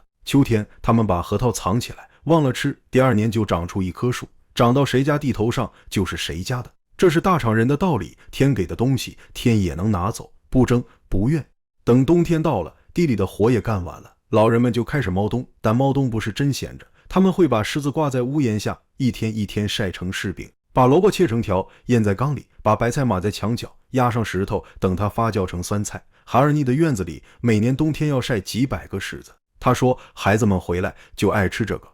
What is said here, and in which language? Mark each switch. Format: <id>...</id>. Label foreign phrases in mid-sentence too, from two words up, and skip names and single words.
<zh>秋天他們把核桃藏起来，忘了吃，第2年就長出一棵樹，長到誰家地頭上就是誰家的。這是大廠人的道理，天給的東西天也能拿走，不爭不怨。等冬天到了，地裡的活也幹完了，老人們就開始猫冬，但猫冬不是真閒着，他們會把獅子掛在屋檐下，一天一天曬成柿餅，把蘿蔔切成條醃在缸裡，把白菜碼在牆角，壓上石頭，等它發酵成酸菜。哈爾尼的院子裡每年冬天要曬幾百個柿子，他說孩子們回來就愛吃這個。</zh>